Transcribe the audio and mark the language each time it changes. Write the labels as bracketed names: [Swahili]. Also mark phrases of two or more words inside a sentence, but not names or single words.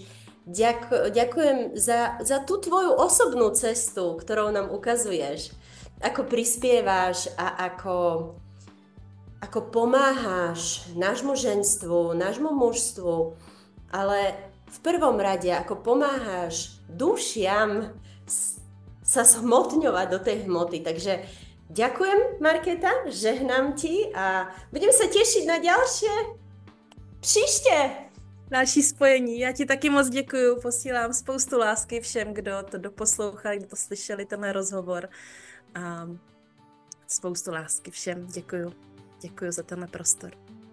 [Slovak] Ďakujem za tú tvoju osobnú cestu, ktorou nám ukazuješ, ako prispievaš a ako pomáhaš nášmu ženstvu, nášmu mužstvu, ale v prvom rade ako pomáhaš dušiam sa zhmotňovať do tej hmoty. Takže ďakujem, Markéta, žehnám ti a budem sa tešiť na ďalšie příště. [Czech] Další spojení. Já ti taky moc děkuju, posílám spoustu lásky všem, kdo to doposlouchali, kdo to slyšeli, tenhle rozhovor. A spoustu lásky všem. Děkuju. Děkuju za tenhle prostor.